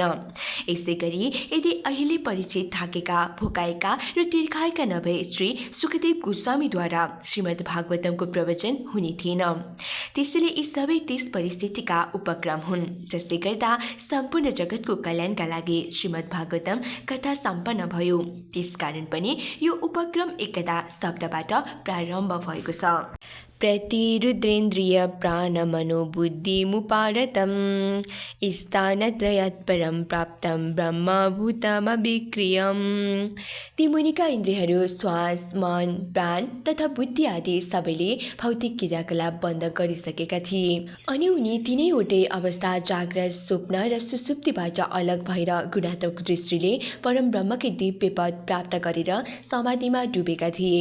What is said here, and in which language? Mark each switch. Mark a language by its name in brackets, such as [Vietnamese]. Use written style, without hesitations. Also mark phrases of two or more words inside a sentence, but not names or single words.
[Nepali] यसै गरी यदि अहिले परिचित थाकेका, भोकाएका र तिर्खाएका नभए श्री सुखदेव गोस्वामीद्वारा श्रीमद् भागवतमको प्रवचन हुने थिएन। त्यसैले यी सबै त्यस परिस्थितिका उपक्रम हुन् जसले गर्दा सम्पूर्ण जगतको कल्याणका लागि श्रीमद् भागवतम कथा सम्पन्न भयो। त्यसकारण पनि यो उपक्रम एकदा शब्दबाट प्रारम्भ भएको छ। [Sanskrit] प्रतिरुद्रेन्द्रिय प्राणमनोबुद्धिमुपारतं स्थानत्रयात् परं प्राप्तं ब्रह्मभूतमभिक्रियम्। [Nepali] ती मुनिका इन्द्रियहरू श्वास, मन, प्राण तथा बुद्धि आदि सबैले भौतिक क्रियाकलाप बन्द गरिसकेका थिए अनि उनी तिनैवटै अवस्था जाग्रत, स्वप्न र सुसुप्तिबाट अलग भएर गुणात्मक दृष्टिले परम ब्रह्मकै दिव्य पद प्राप्त गरेर समाधिमा डुबेका थिए।